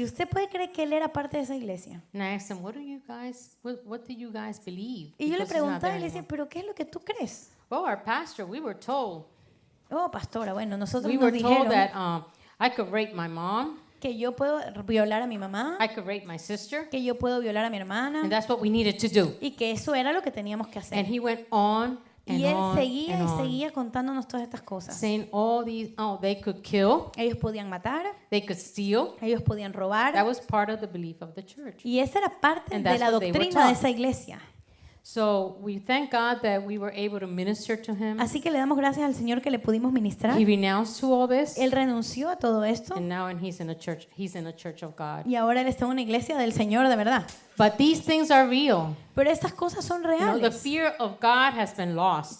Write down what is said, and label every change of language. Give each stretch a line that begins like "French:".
Spanish: ¿Y usted puede creer que él era parte de esa iglesia?
English: And I asked him, what do you guys believe?
Spanish: Y yo le
English: Because he's not
Spanish: preguntaba
English: there
Spanish: y le decía,
English: anymore.
Spanish: ¿pero qué es lo que tú crees?
English: Well, our pastor, we were told
Spanish: Oh, pastora, bueno, nosotros
English: we
Spanish: nos
English: were told
Spanish: dijeron
English: that I could rape my mom,
Spanish: que yo puedo violar a mi mamá,
English: I could rape my sister,
Spanish: que yo puedo violar a mi
English: and
Spanish: hermana
English: that's what we needed to do.
Spanish: y que eso era lo que teníamos que
English: And
Spanish: hacer.
English: he went on and
Spanish: Y él
English: on
Spanish: seguía
English: and
Spanish: y
English: on,
Spanish: seguía contándonos todas estas cosas.
English: saying all these, they could kill,
Spanish: Ellos podían matar,
English: they could steal.
Spanish: ellos podían
English: That
Spanish: robar.
English: was part of the belief of the church.
Spanish: Y esa era parte
English: And
Spanish: de
English: that's
Spanish: la
English: what they were
Spanish: doctrina de
English: taught.
Spanish: esa iglesia.
English: So we thank God that we were able to minister to him.
Spanish: Así que le damos gracias al Señor que le pudimos ministrar.
English: He renounced to all this,
Spanish: Él renunció a todo esto
English: and now he's in a church. He's in a church of God.
Spanish: y ahora él está en una iglesia del Señor de verdad.
English: But these things are real.
Spanish: Pero estas cosas son
English: You know, the
Spanish: reales.
English: fear of God has been lost.